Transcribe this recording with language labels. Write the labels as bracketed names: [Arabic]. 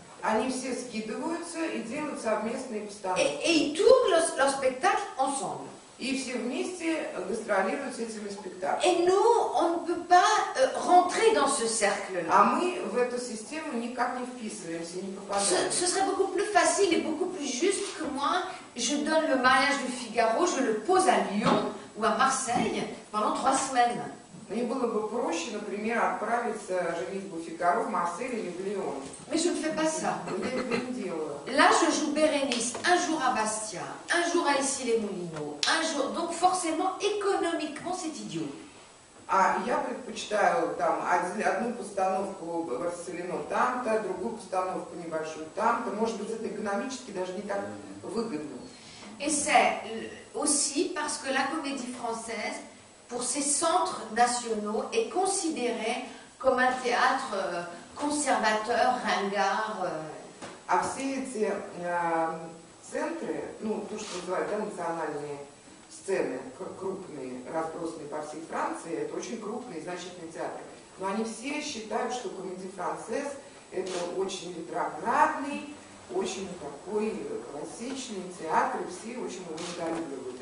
[Russian] Они все скидываются и делают совместные постановки. [French] Et ils tournent leur spectacle ensemble. [Russian] И все вместе гастролируют с этими спектаклями. [French] Et nous, on ne peut pas rentrer dans ce cercle-là. [Russian] А мы в эту систему никак не вписываемся, не попадаем. [French] Ce serait beaucoup plus facile et beaucoup plus juste que moi, je donne le mariage du Figaro, je le pose à Lyon ou à Marseille pendant 3 semaines. [Russian] Мне было бы проще, например, отправиться женитьбу Фигаро в Марсель или в Лион. [French] Mais je ne fais pas ça. [Russian] Я это не делаю. [French] Là, je joue Bérénice un jour à Bastia, un jour à Issy-les-Moulineaux, un jour. Donc forcément, économiquement, c'est idiot. [Russian] А я предпочитаю там одну постановку в Барселоне там-то, другую постановку небольшую там-то. Может быть, это экономически даже не так выгодно. [French] Et c'est aussi parce que la comédie française, pour ces centres nationaux, est considéré comme un théâtre conservateur, ringard. [Russian] А все эти центры, ну, то, что называют национальные сцены, крупные, разбросанные по всей Франции, это очень крупные, значительные театры. Но они все считают, что комедия «Францесс» это очень ретроградный, очень такой классичный театр, и все очень его недолюбливают.